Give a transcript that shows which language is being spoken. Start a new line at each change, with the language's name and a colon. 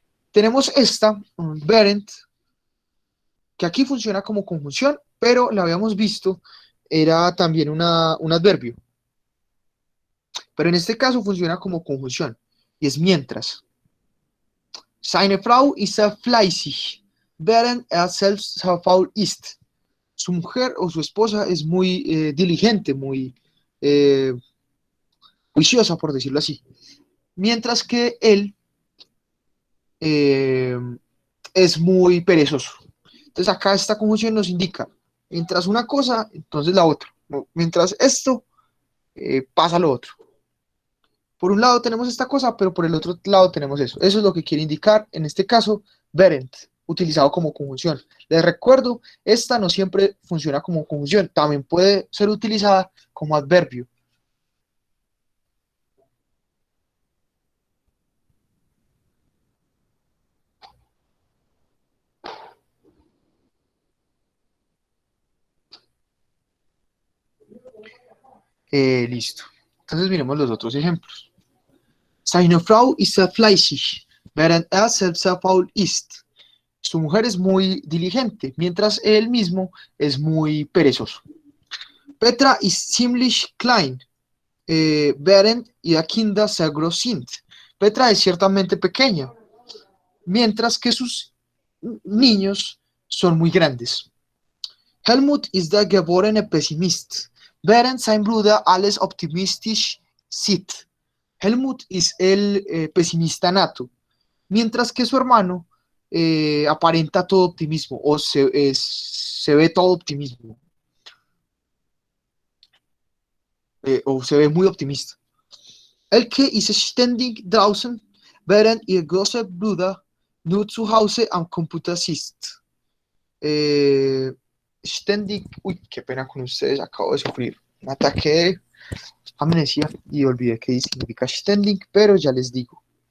Spanish: Tenemos esta, un während, que aquí funciona como conjunción, pero la habíamos visto, era también un adverbio. Pero en este caso funciona como conjunción, y es mientras.
German: Seine Frau ist sehr fleißig, während selbst sehr faul ist.
Spanish: Su mujer o su esposa es muy diligente, muy juiciosa, por decirlo así. Mientras que él es muy perezoso. Entonces acá esta conjunción nos indica, mientras una cosa, entonces la otra. Mientras esto, pasa lo otro. Por un lado tenemos esta cosa, pero por el otro lado tenemos eso. Eso es lo que quiere indicar, en este caso, während, utilizado como conjunción. Les recuerdo, esta no siempre funciona como conjunción, también puede ser utilizada como adverbio. Listo. Entonces miremos los otros ejemplos.
German: Seine Frau ist sehr fleißig, während selbst sehr faul ist.
Spanish: Su mujer es muy diligente, mientras él mismo es muy perezoso.
German: Petra ist ziemlich klein, während ihre Kinder sehr groß sind.
Spanish: Petra es ciertamente pequeña, mientras que sus niños son muy grandes.
German: Helmut ist der geborene Pessimist, während sein Bruder alles optimistisch sieht.
Spanish: Helmut es el pesimista nato, mientras que su hermano aparenta todo optimismo o se ve todo optimismo o se ve muy optimista.
German: Elke ist ständig draußen, während ihr großer Bruder nur zu Hause am Computer sitzt.
Spanish: Ständig, uy, qué pena con ustedes, acabo de sufrir un ataque de amnesia y olvidé qué significa ständig, pero ya les digo.